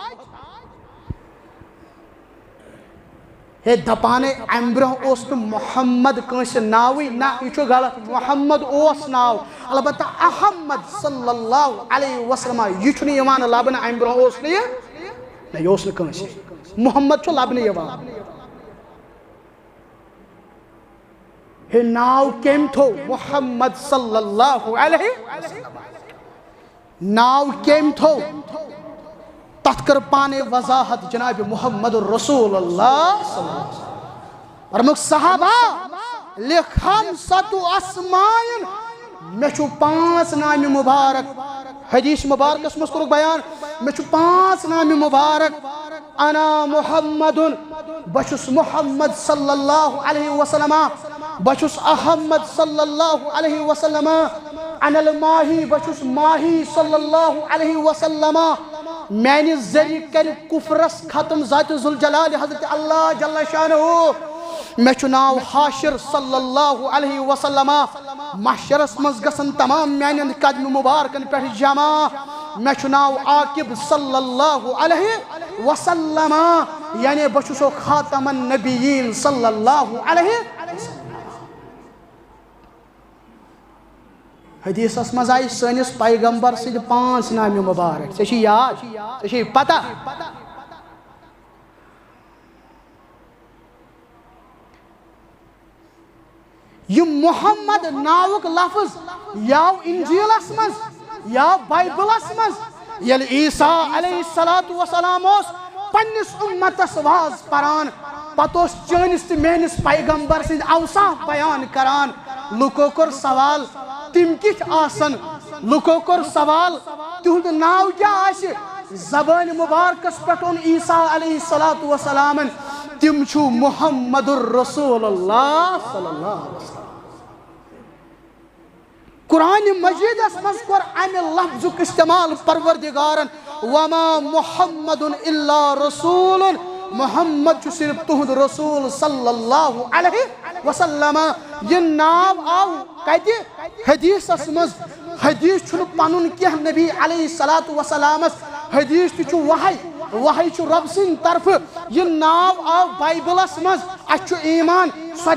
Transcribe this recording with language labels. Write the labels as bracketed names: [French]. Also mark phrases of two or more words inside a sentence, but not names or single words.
[Kashmiri] ہے دپانے امہ برونٛہہ اوس نہٕ محمد کٲنٛسہِ ناوٕے نہ یہِ چھُ غلط محمد اوس ناو البتہ احمد [Arabic] صلی اللہ علیہ وسلم [Kashmiri] یہِ چھُنہٕ یِوان لبنہٕ امہ برونٛہہ اوس نہٕ یہِ نہ یہِ اوس نہٕ کٲنٛسہِ محمد چھُ لبنہٕ یِوان ہے ناو کٔمۍ تھوٚو محمد [Arabic] صلی اللہ علیہ وسلم [Kashmiri] ناو کٔمۍ تھوٚو تتھ کر پانے وضاحت جناب محمد رسول اللہ [Arabic] صلی اللہ علیہ وسلم [Kashmiri] فرموک صحابہ [Arabic] لخمسۃ اسماء [Kashmiri] میں چھو 5 نام مبارک حدیث مبارکس مز کرک بیان میں چھو 5 نام مبارک [Arabic] انا محمد [Kashmiri] بچس محمد [Arabic] صلی اللہ علیہ وسلم [Kashmiri] بچس احمد [Arabic] صلی اللہ علیہ وسلم انا الماہی [Kashmiri] بچس ماہی [Arabic] صلی اللہ علیہ وسلم [Kashmiri] میانی ذریع کر کفرس ختم ذات ذوالجلال حضرت اللہ [Arabic] جل شانہ [Kashmiri] میں چھو ناو حاشر [Arabic] صلی اللہ علیہ وسلم [Kashmiri] محشرس مز گسن تمام میانین قدم مبارکن پر جمع میں چھو ناو عاقب [Arabic] صلی اللہ علیہ وسلم [Kashmiri] یعنی بچو [Arabic] خاتم النبیین صلی اللہ علیہ وسلم [Kashmiri] حدیث اس مز آئی سنس پیغمبر سید 5 نام مبارک ژےٚ چھِ یاد ژےٚ چھِ پتہ یہ محمد ناوک لفظ یاو انجیلس مز یا بائبلس مز یل عیسیٰ [Arabic] علیہ السلام [Kashmiri] اس پنس امتس واز پران پتہ اس چٲنِس تہٕ میٲنِس پیغمبر سٕنٛدۍ اوصاف بیان کران لُکو کوٚر سوال تم کِتھ آسن لُکو کوٚر سوال تہنٛد ناو کیٛاہ آسہِ زبان مبارکس پٮ۪ٹھ اوٚن عیسیٰ [Arabic] علیہ السلام [Kashmiri] تم چھُ محمد رسول اللہ [Arabic] صلی اللہ علیہ وسلم [Kashmiri] قرآن مجیدس مز کوٚر امہِ لفظُک استعمال پروردگارن [Arabic] وما محمد الا رسول [Kashmiri] محمد چھُ صرف تہنٛد رسول [Arabic] صلی اللہ علیہ وسلم [Kashmiri] یہ ناو آو کتہِ حدیثس مز حدیث چھُنہٕ پنُن کینٛہہ نبی [Arabic] علیہ السلامس [Kashmiri] حدیث تہِ چھُ وحی چھُ رب سٕنٛدِ طرفہٕ یہ ناو آو بائبلس مز اَسہِ چھُ ایمان سۄ